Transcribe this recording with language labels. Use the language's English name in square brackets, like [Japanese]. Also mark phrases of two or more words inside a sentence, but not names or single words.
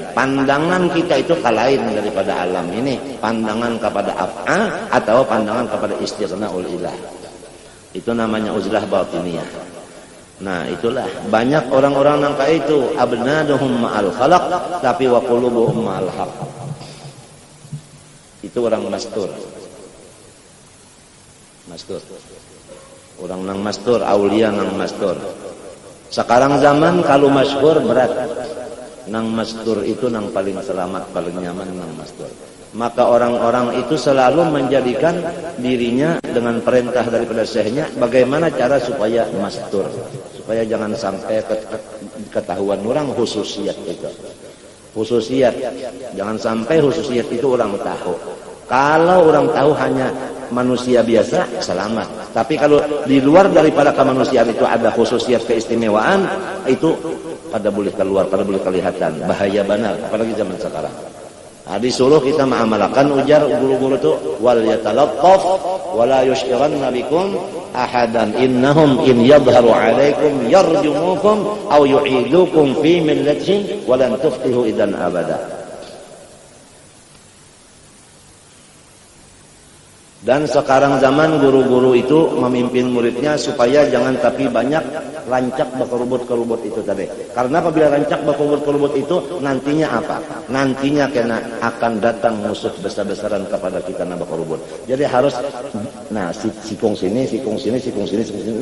[Banjar] Pandangan kita itu lain daripada alam ini. Pandangan kepada af'al atau pandangan kepada [Arabic] استغناء الإله. [Banjar] Itu namanya [Arabic] عزلة باطنية. [Banjar] Nah itulah banyak orang-orang nang kayak itu [Arabic] أبدانهم مع الخلق [Banjar] tapi [Arabic] وقلوبهم مع الحق. [Banjar] Itu orang mastur. Mastur. Orang nang mastur, aulia nang mastur. Sekarang zaman kalau masyhur berat. Nang mastur itu nang paling selamat, paling nyaman nang mastur. Maka orang-orang itu selalu menjadikan dirinya dengan perintah daripada syekhnya bagaimana cara supaya mastur. Supaya jangan sampai ketahuan orang khususiat itu. Khususiat. Jangan sampai khususiat itu orang tahu. Kalau orang tahu hanya manusia biasa, selamat. Tapi kalau di luar daripada kemanusiaan itu ada khususiat keistimewaan, itu pada boleh keluar, pada boleh kelihatan. Bahaya benar, apalagi zaman sekarang. Disuruh kita mengamalkan ujar guru-guru itu [Arabic] وليتلطف ولا يشعرن بكم أحدا إنهم إن يظهروا عليكم يرجموكم أو يعيدوكم في ملتهم ولن تفلحوا إذا أبدا. [Banjar] Dan sekarang zaman guru-guru itu memimpin muridnya supaya jangan tapi banyak rancak berkerubut-kerubut itu tadi. Karena apabila rancak berkerubut-kerubut itu nantinya apa? Nantinya kena akan datang musuh besar-besaran kepada kita na berkerubut. Jadi harus sikung sini, sikung sini, sikung sini, sikung sini.